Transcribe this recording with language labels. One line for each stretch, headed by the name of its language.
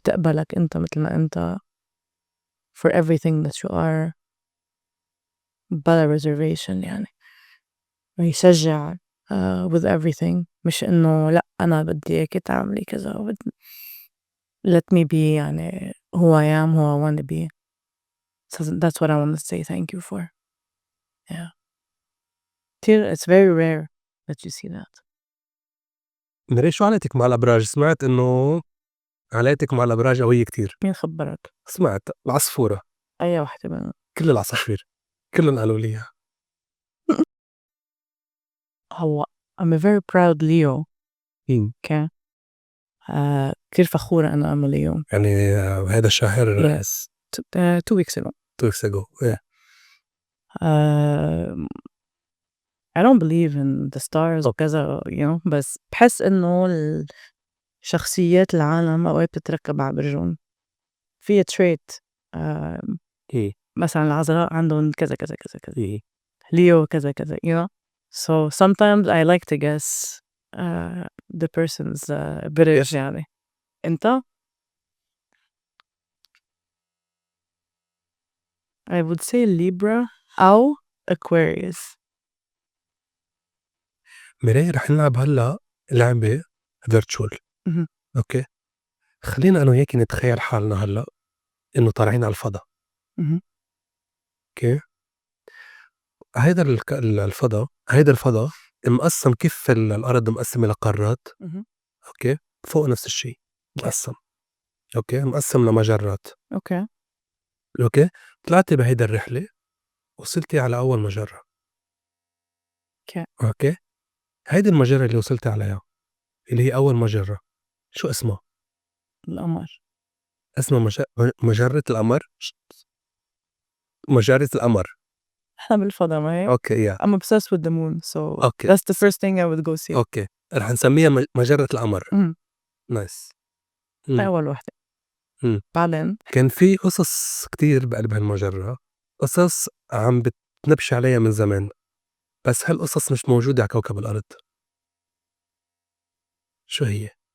Arabic: تقبلك أنت متل ما أنت
English: for everything that you are بلا reservation يعني ويشجّع with everything
Arabic: مش إنه لأ أنا بدي إياكِ تعملي كذا
English: let me be يعني who I am who I wanna be so that's what I wanna say thank you for. Yeah كتير it's very rare that you see that.
Arabic: ميري شو علاقتِك مع الأبراج؟ سمعت إنه علاقتِك مع الأبراج قوية كتير. مين خبّرك؟ سمعت العصفورة، أي وحدة منهم؟ كل العصافير، كلّن قالوا لي إياها.
English: هو I'm a very proud Leo. إمم.
Arabic: okay كتير فخورة أنا Leo. يعني هيدا الشهر
English: Yes 2 weeks ago. 2 weeks ago. إيه.
Arabic: آمم
English: I don't believe in the stars
Arabic: وكذا
English: you know
Arabic: بس باحس إنه شخصيات العالم أوقات بتتركب على برجهم. في trait آمم إيه. مثلًا العذراء عندهم كذا، كذا، كذا، كذا. إيه.
English: Leo
Arabic: كذا، كذا
English: you know so sometimes I like to guess the person's برج يعني. أنت؟ I would say Libra أو Aquarius.
Arabic: ميري رح نلعب هلّأ لعبة virtual. اهم. أوكي. خلّينا أنا وياكِ نتخيّل حالنا هلّأ إنه طالعين على الفضا، اهم. أوكي؟ هيدا هيدا الفضا مقسّم كيف الأرض مقسّمة لقارات، اهم. أوكي؟ فوق نفس الشي أوكي. مقسّم، أوكي؟ مقسّم لمجرات، أوكي. أوكي؟ طلعتِ بهيدا الرحلة وصلتِ على أول مجرة، أوكي. أوكي؟ هيدي المجرة اللي وصلتِ عليها اللي هي أول مجرة، شو اسمها؟ القمر. اسمها مجرة القمر؟ مجرة القمر، إحنا بالفضا ما هيك؟ أوكي
English: I'm obsessed with the moon, so
Arabic: أوكي،
English: that's the first thing I would go see.
Arabic: أوكي، رح نسميها مجرة القمر، إمم.
English: nice.
Arabic: هاي إمم، أول وحدة. إمم. بعدين كان في قصص كتير بقلب هالمجرة، قصص عم بتنبشي عليها من زمان، بس هالقصص مش موجودة على كوكب الأرض، شو هي؟